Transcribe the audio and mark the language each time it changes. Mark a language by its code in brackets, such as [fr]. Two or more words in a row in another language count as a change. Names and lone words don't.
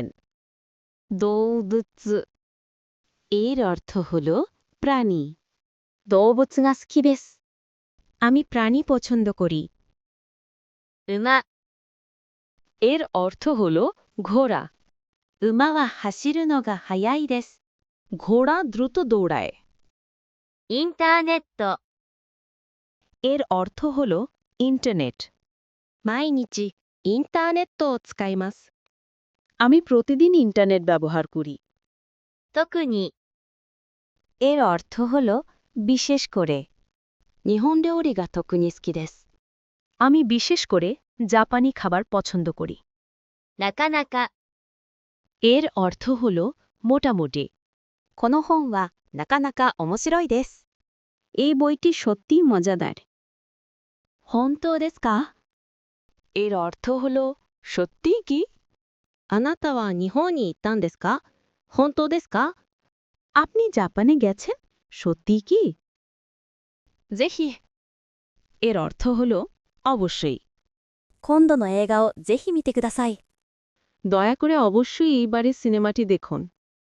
[ja] 動物。 [bn] এর অর্থ হল প্রাণী। [ja] 動物が好きです。 [bn] আমি প্রাণী পছন্দ করি। [ja] 馬。 [bn] এর অর্থ হল ঘোড়া। [ja] 馬は走るのが速いです。 [bn] ঘোড়া দ্রুত দৌড়ায়। [ja] インターネット。 [bn] এর অর্থ হল ইন্টারনেট। [ja] 毎日インターネットを使います。 [bn] আমি প্রতিদিন ইন্টারনেট ব্যবহার করি। [ja] 特に。 [bn] এর অর্থ হল বিশেষ করে। [ja] 日本料理が特に好きです。 [bn] আমি বিশেষ করে জাপানি খাবার পছন্দ করি। [ja] なかなか。 [bn] এর অর্থ হল মোটামুটি। [ja] この本はなかなか面白いです。 [bn] এই বইটি সত্যিই মজাদার। [ja] 本当ですか? [bn] এর অর্থ হল সত্যিই কি? [ja] あなたは日本に行ったんですか? 本当ですか? [bn] আপনি জাপানে গেছেন? সত্যিই কি? [ja] ぜひ。 [bn] এর অর্থ হল অবশ্যই। [ja] 今度の映画をぜひ見てください。 [bn] দয়া করে অবশ্যই এইবারের সিনেমাটি দেখুন।